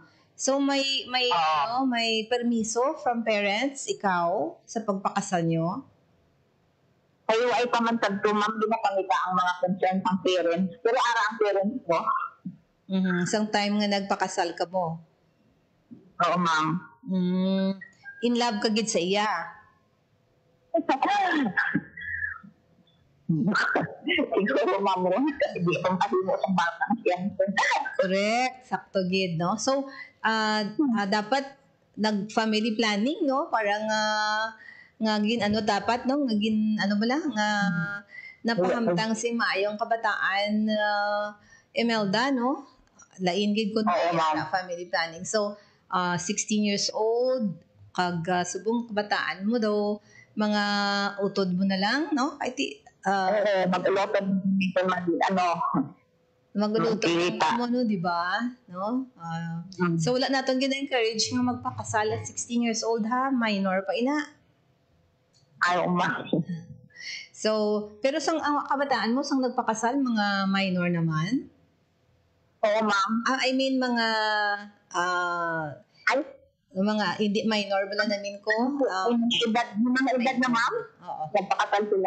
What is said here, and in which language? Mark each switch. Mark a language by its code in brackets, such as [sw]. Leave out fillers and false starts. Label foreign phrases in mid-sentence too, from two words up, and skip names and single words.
[hil] So may permiso [en] from parents, [hil] ikaw, sa pagpakasal nyo? Kayo ay pamantag to, ma'am, ginapangita ang mga concern ng parents. Pero ara ang parents ko. Isang time nga nagpakasal ka mo. Oo, ma'am. In love ka gid sa iya. Siguro, ma'am, kasi di akong kahimo sa batang siya. Correct, sakto gid, no? So, dapat nag- [en] family planning, [hil] no? Parang ngagin ano dapat no ngagin ano bala nga napahamtang si maayong kabataan Imelda, no? Lain gid kun na [en] family planning. [hil] So, [en] 16 years old [hil] kag subong kabataan mo daw mga utod mo na lang, no? Ay ti mag-ulotod dito magluto mo, no, di ba? No? So, wala natin gina-encourage nga magpakasal [en] at 16 years old, [hil] ha? Minor pa ina. Ayaw, ma'am. So, pero sang kabataan mo, sang nagpakasal, mga minor naman? Oo, ma'am. [en] I mean, mga [hil] Ay, mga hindi minor ba lang namin ko? mga edad na, ma'am. Oo. Nagpakasal sila.